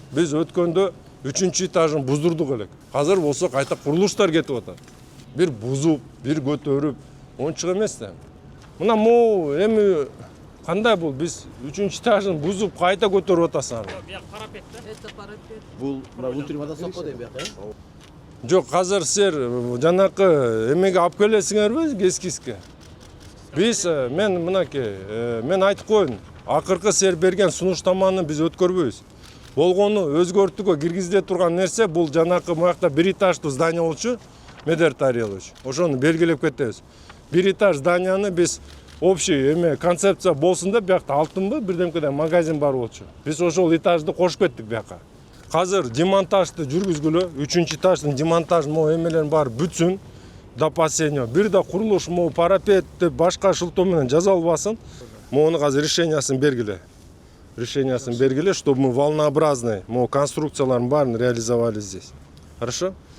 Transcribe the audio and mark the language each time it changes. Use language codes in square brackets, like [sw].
[ky] Биз өткөндө 3-чү этажын буздурдук элек. Азыр болсо кайта курулуштар кетип атат. Бир бузуп, бир көтөрүп, ончук эмес да. Мына могу эми кандай бул биз 3-чү этажын бузуп кайта көтөрүп атасың. Бияк парапет да? [ru] Это парапет. [ky] Бул мына [ru] внутрь вода [ky] сокко дейм бияка, э? Жок, азыр силер жанакы эмеге алып келесиңерби эскизге? Биз мен мынакей, мен айтып коеюн. Акыркы силер берген сунуштаманы биз өткөрбөйбүз. Болгону өзгөртүүгө киргизиле турган нерсе бул жанакы буякта бир этаждуу здание болчу, Медер Тарелович. Ошону белгилеп кетебиз. Бир этаж зданияны биз общий эме концепция болсун деп биякта алтынбы бирдемкеден магазин бар болчу. Биз ошол этажды кошуп кеттик бияка. Азыр демонтажды жүргүзгүлө, 3-чү этаждын демонтажын могу эмелерин баары бүтсүн. [ru] До последнего. [ky] Бир да курулуш могу парапет деп башка шылтоо менен жазалбасын. Могуну азыр решениясын бергиле. Решениясын бергиле, [ru] чтобы мы волнообразный [ky] могу конструкцияларын баарын [ru] реализовали здесь. Хорошо?